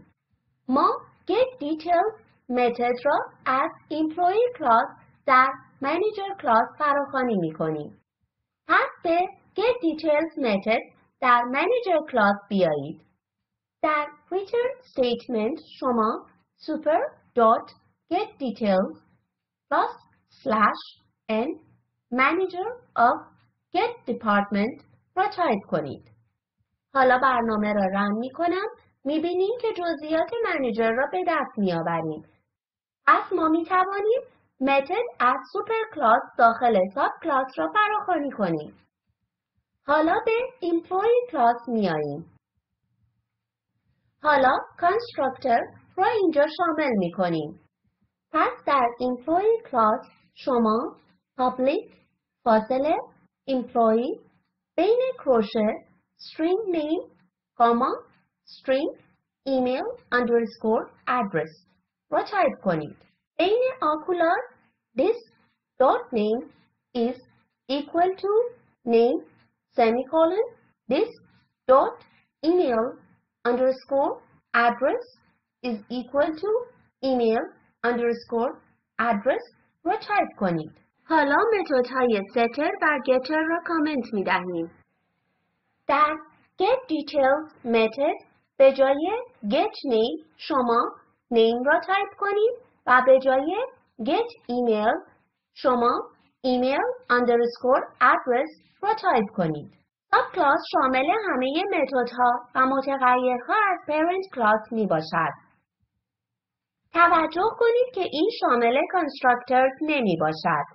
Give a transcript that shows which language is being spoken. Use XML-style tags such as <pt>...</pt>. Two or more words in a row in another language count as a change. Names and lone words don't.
<fa>ما</fa> <en>Get Details</en> <fa>متد را از Employee کلاس در Manager کلاس فراخوانی می کنیم. پس به Get Details متد در Manager کلاس بیایید. در</fa> <en>Return Statement</en> <fa>شما</fa> <en>super.getDetails +/n Manager of Get Department</en> <fa>را تایپ کنید. حالا برنامه را رن می کنم. می بینیم که جزئیات منیجر را به دست می آوریم. پس ما می توانیم متد از سوپر کلاس داخل ساب کلاس را فراخوانی کنیم. حالا به Employee کلاس می آییم. حالا constructor را اینجا شامل می کنیم. پس در Employee کلاس شما public فاصله employee بین کروشه</fa> <en>string name string email underscore address</en> <fa>را تایپ کنید. بین آکولار</fa> <en>this dot name is equal to name semicolon this dot email underscore address</en> <fa>is equal to email underscore address را تایپ کنید. حالا متدهای setter و getter را کامنت می دهیم. در</fa> <en>get details</en> <fa>متد به جای</fa> <en>get name</en> <fa>شما name را تایپ کنید و به جای</fa> <en>get email</en> <fa>شما</fa> <en>email underscore address</en> <fa>را تایپ کنید. ساب کلاس شامل همه متدها و متغیرها از parent کلاس می باشد. توجه کنید که این شامل constructors نمی باشد.</fa>